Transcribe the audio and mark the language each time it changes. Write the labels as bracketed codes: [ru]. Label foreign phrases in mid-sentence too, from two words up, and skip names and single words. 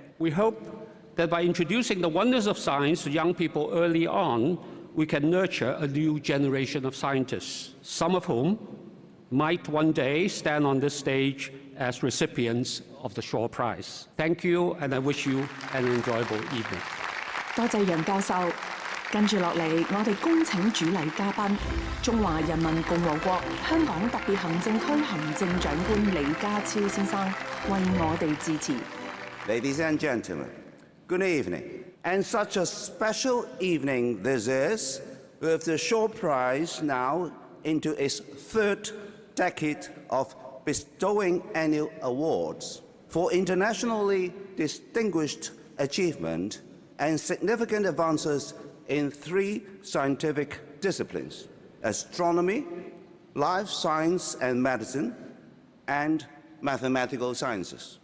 [en] We hope that by introducing the wonders of science to young people early on, we can nurture a new generation of scientists, some of whom might one day stand on this stage as recipients of the Shaw Prize. Thank you, and I wish you an enjoyable evening. [yue] 多謝楊教授。跟住落嚟，我哋恭請主禮嘉賓，中華人民共和國香港特別行政區行政長官李家超先生為我哋致辭。 [en] Ladies and gentlemen, good evening. And such a special evening this is, with the Shaw Prize now into its 3rd decade of bestowing annual awards for internationally distinguished achievement and significant advances in 3 scientific disciplines: astronomy, life science and medicine, and mathematical sciences.